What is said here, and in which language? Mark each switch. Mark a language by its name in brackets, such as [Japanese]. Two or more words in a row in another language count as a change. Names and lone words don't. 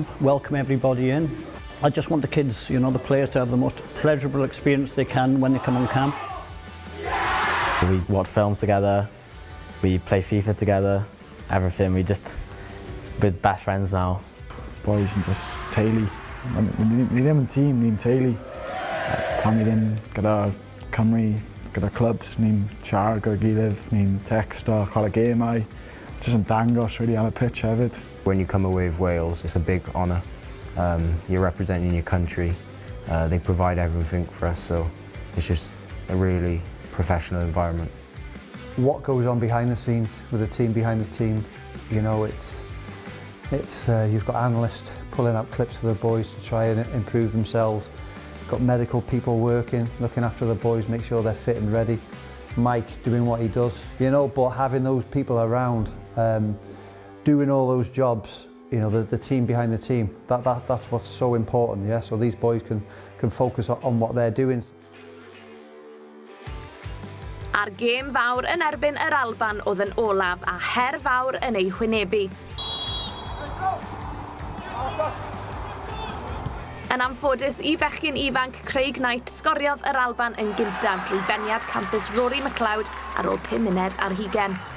[English] Welcome everybody in. I just want the kids, you know, the players to have the most pleasurable experience they can when they come on camp. We watch films together, we play FIFA together, everything. We're best friends now. Boys and just [Welsh] teulu. Ni ddim yn tîm, ni'n teulu. Pan ni ddim gyda Cymru, gyda clubs, ni'n siarad gyda gilydd, ni'n texto, cael y gemau. Just yn dangos really ar y pitch hefyd. [English] When you come away with Wales, it's a big honour. You're representing your country. They provide everything for us, so it's just a really professional environment. What goes on behind the scenes with the team behind the team, you know, it's you've got analysts pulling out clips for the boys to try and improve themselves. Got medical people working, looking after the boys, make sure they're fit and ready. Mike doing what he does, you know, but having those people around, doing all those jobs, you know, the team behind the team, that's what's so important, yeah. So these boys can focus on what they're doing. [Welsh] A'r gêm fawr yn erbyn yr Alban oedd yn olaf a her fawr yn ei hwynebu. Yn anffodus I fechgyn ifanc Craig Knight sgoriodd yr Alban yn gyntaf drwy beniad campus Rory McLeod ar ôl 5 munud ar hugain.